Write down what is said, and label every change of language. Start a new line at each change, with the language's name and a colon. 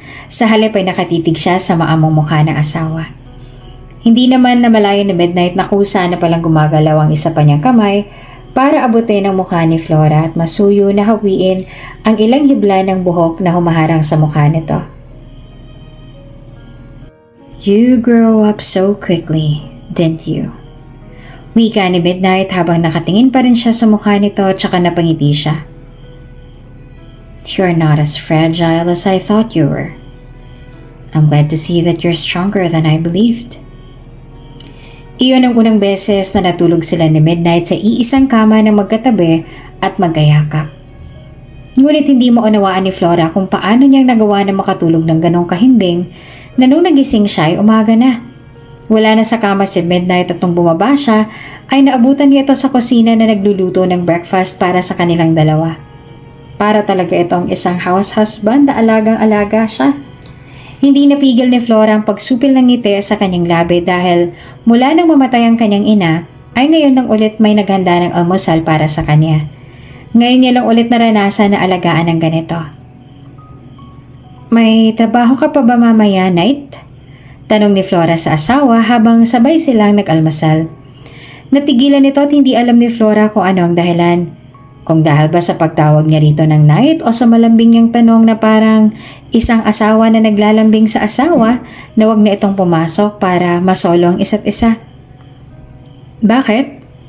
Filipino: Sa halip ay nakatitig siya sa maamong mukha ng asawa. Hindi naman namalayan ni Midnight na kusa na palang gumagalaw ang isa pa niyang kamay para abutin ang mukha ni Flora at masuyo na hawiin ang ilang hibla ng buhok na humaharang sa mukha nito.
English: You grow up so quickly, didn't you?
Filipino: Wika ni Midnight habang nakatingin pa rin siya sa mukha nito tsaka napangiti siya.
English: You're not as fragile as I thought you were. I'm glad to see that you're stronger than I believed.
Filipino: Iyon ang unang beses na natulog sila ni Midnight sa iisang kama na magkatabi at magkayakap. Ngunit hindi maunawaan ni Flora kung paano niyang nagawa na makatulog ng ganong kahinding na nung nagising siya ay umaga na. Wala na sa kama si Midnight at nung bumaba siya ay naabutan niya ito sa kusina na nagluluto ng breakfast para sa kanilang dalawa. Para talaga itong isang house husband na alagang-alaga siya. Hindi napigil ni Flora ang pagsupil ng ngiti sa kanyang labi dahil mula nang mamatay ang kanyang ina ay ngayon lang ulit may naghanda ng almusal para sa kanya. Ngayon niya lang ulit naranasan na alagaan ng ganito. May trabaho ka pa ba mamaya, Night? Tanong ni Flora sa asawa habang sabay silang nag-almusal. Natigilan ito at hindi alam ni Flora kung ano ang dahilan. Kung dahil ba sa pagtawag niya rito ng Night o sa malambing niyang tanong na parang isang asawa na naglalambing sa asawa na wag na itong pumasok para masolo ang isa't isa. Bakit?